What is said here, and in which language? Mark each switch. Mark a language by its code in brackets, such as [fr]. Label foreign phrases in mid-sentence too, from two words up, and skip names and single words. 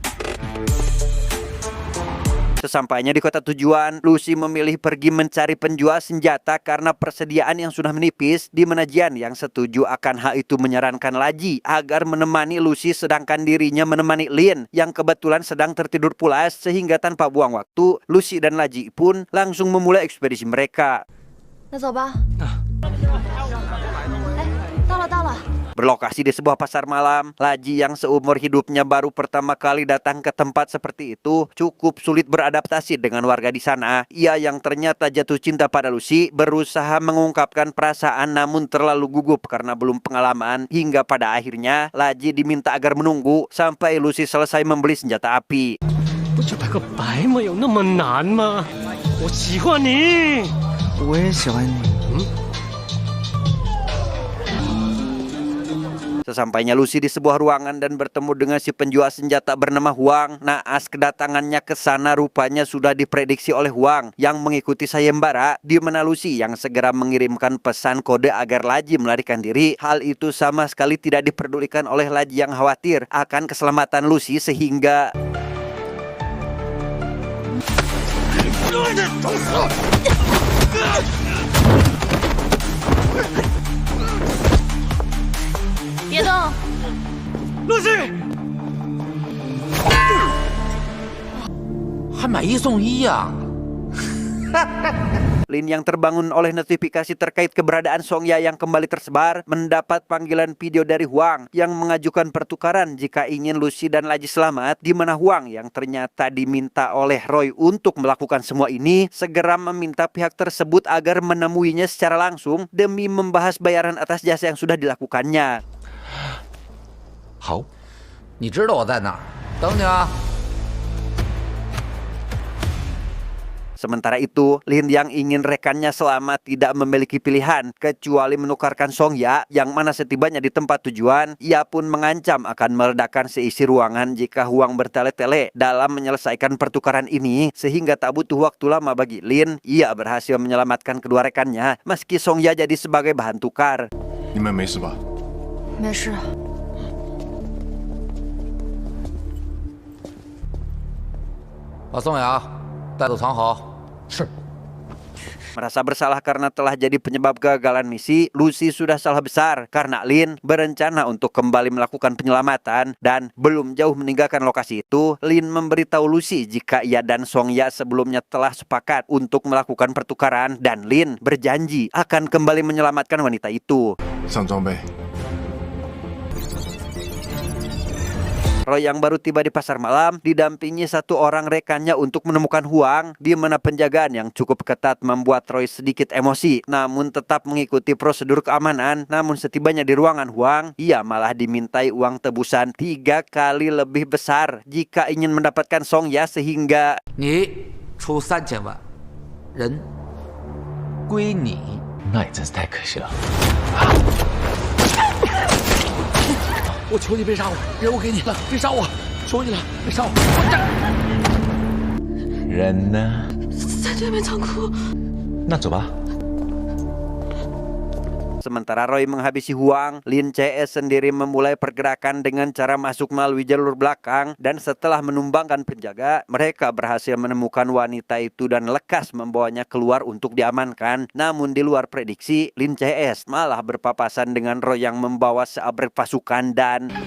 [id] Sesampainya di kota tujuan, Lucy memilih pergi mencari penjual senjata karena persediaan yang sudah menipis, di mana Jian yang setuju akan hal itu menyarankan Laji agar menemani Lucy sedangkan dirinya menemani Lin yang kebetulan sedang tertidur pulas, sehingga tanpa buang waktu, Lucy dan Laji pun langsung memulai ekspedisi mereka. [zh] 那走吧。到了。 [id] Berlokasi di sebuah pasar malam, Laji yang seumur hidupnya baru pertama kali datang ke tempat seperti itu cukup sulit beradaptasi dengan warga di sana. Ia yang ternyata jatuh cinta pada Lucy berusaha mengungkapkan perasaan namun terlalu gugup karena belum pengalaman, hingga pada akhirnya Laji diminta agar menunggu sampai Lucy selesai membeli senjata api. [zh] 不就白个白吗？有那么难吗？我喜欢你。我也喜欢你。 [id] Sesampainya Lucy di sebuah ruangan dan bertemu dengan si penjual senjata bernama Huang, naas kedatangannya ke sana rupanya sudah diprediksi oleh Huang yang mengikuti sayembara, di mana Lucy yang segera mengirimkan pesan kode agar Laji melarikan diri. Hal itu sama sekali tidak diperdulikan oleh Laji yang khawatir akan keselamatan Lucy sehingga [zh] Lucy，还买1送1呀！ [id] Lin yang terbangun oleh notifikasi terkait keberadaan Songya yang kembali tersebar mendapat panggilan video dari Huang yang mengajukan pertukaran jika ingin Lucy dan Laji selamat, di mana Huang yang ternyata diminta oleh Roy untuk melakukan semua ini segera meminta pihak tersebut agar menemuinya secara langsung demi membahas bayaran atas jasa yang sudah dilakukannya. [zh] 好，你知道我在哪儿，等你啊。 [id] Sementara itu, Lin yang ingin rekannya selamat tidak memiliki pilihan kecuali menukarkan Songya, yang mana setibanya di tempat tujuan, ia pun mengancam akan meledakkan seisi ruangan jika Huang bertele-tele dalam menyelesaikan pertukaran ini, sehingga tak butuh waktu lama bagi Lin, ia berhasil menyelamatkan kedua rekannya meski Songya jadi sebagai bahan tukar. [zh] 你们没事吧？没事。把宋雅带走藏好。是。 [id] Merasa bersalah karena telah jadi penyebab kegagalan misi, Lucy sudah salah besar karena Lin berencana untuk kembali melakukan penyelamatan dan belum jauh meninggalkan lokasi itu, Lin memberitahu Lucy jika ia dan Song-ya sebelumnya telah sepakat untuk melakukan pertukaran dan Lin berjanji akan kembali menyelamatkan wanita itu. [zh] 上装备。 [id] Roy yang baru tiba di pasar malam didampingi satu orang rekannya untuk menemukan Huang, di mana penjagaan yang cukup ketat membuat Roy sedikit emosi, namun tetap mengikuti prosedur keamanan. Namun setibanya di ruangan Huang, ia malah dimintai uang tebusan 3 kali lebih besar jika ingin mendapatkan Song-ya, sehingga [zh] 你出3000万，人归你。那也真是太可惜了。我求你别杀我，人我给你了，别杀我，求你了，别杀我！混蛋！人呢？在对面仓库。那走吧。 [id] sementara Roy menghabisi Huang, Lin CS sendiri memulai pergerakan dengan cara masuk melalui jalur belakang, dan setelah menumbangkan penjaga, mereka berhasil menemukan wanita itu dan lekas membawanya keluar untuk diamankan. Namun di luar prediksi, Lin CS malah berpapasan dengan Roy yang membawa seabrek pasukan dan